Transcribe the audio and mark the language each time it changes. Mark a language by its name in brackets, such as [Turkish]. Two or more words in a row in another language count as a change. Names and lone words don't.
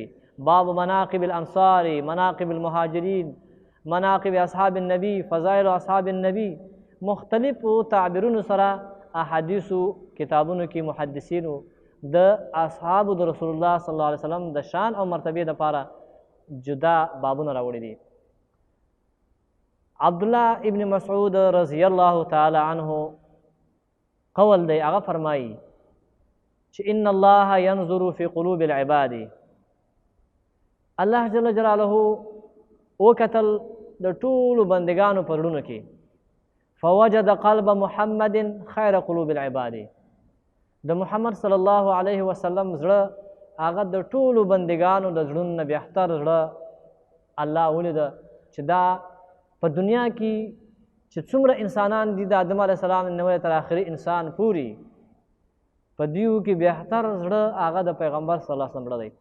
[Arabic] باب مناقب الانصار، مناقب المهاجرین، مناقب اصحاب النبی، [Pashto] فضائل اصحاب النبی، مختلفو تعبیرونو سره احادیثو کتابونو کې محدثینو د اصحابو د رسول الله صلی الله علیه وسلم د شان او مرتبې دپاره جدا بابونه راوړي دي. عبدالله ابن مسعود [Arabic] رضی الله تعالی عنه [Pashto] قول دی، هغه فرمایي چې [Arabic] ان الله ينظر في قلوب العباد. [Pashto] الله [Arabic] جل جلاله [Pashto] وکتل د ټولو بندگانو په زړونو کې، [Arabic] فوجد قلب محمد خیر قلوب العباد. [Pashto] د محمد [Arabic] صلی الله علیه وسلم [Pashto] زړه هغه د ټولو بندگانو د زړونو نه بهتر زړه الله ولیده چې دا په دنیا کې چې څومره انسانان دي د آدم [Arabic] علیه السلام [Pashto] نه تر آخري انسان پوري، په دیو کې بهتر زړه هغه د پیغمبر [Arabic] صلی الله علیه وسلم [Pashto] زړه دی.